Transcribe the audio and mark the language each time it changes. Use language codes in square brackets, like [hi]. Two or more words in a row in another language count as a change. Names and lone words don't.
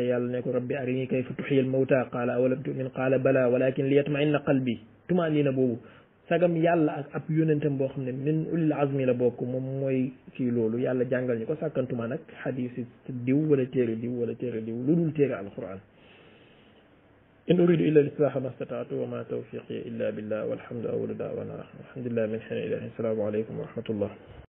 [wo] yàlla ne ko [ar] رب أرني كيف تحيي الموتى قال أولم تؤمن قال بلى ولكن ليطمئن قلبي [wo] tumaanina boobu sagam yàlla ak ab yonentam boo xam ne [ar] من أولي العزم [wo] la bokk moom mooy kii loolu yàlla jàngal ñu ko sàkkantuma nag xadiis diw wala téere diw lu dul téere alquran [ar] إن أريد إلا الإصلاح ما استطعت وما توفيقي إلا بالله والحمد أول دعوانا الحمد لله من هني إلهي السلام عليكم ورحمة الله